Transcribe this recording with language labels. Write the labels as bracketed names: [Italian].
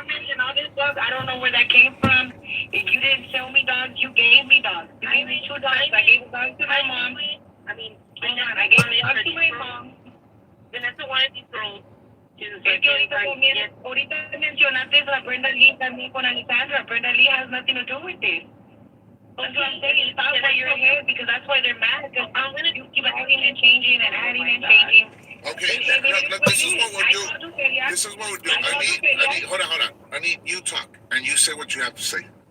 [English] And all this stuff, I don't know where that came from. If you didn't sell me dogs, you gave me dogs. You gave me 2 dogs. I gave a dog to my mom. I mean, I gave a dog to my mom. Vanessa wanted to throw. [Spanish] Es que ahorita mencionaste a Brenda Lee también con Alexandra. [English] Brenda Lee has nothing to do with this. That's what I'm saying. Stop where you're here because that's why they're mad. Because you keep adding and changing and adding and changing. Okay, this is what we'll do. This is what we'll do. I need, hold on. I need you talk and you say what you have to say.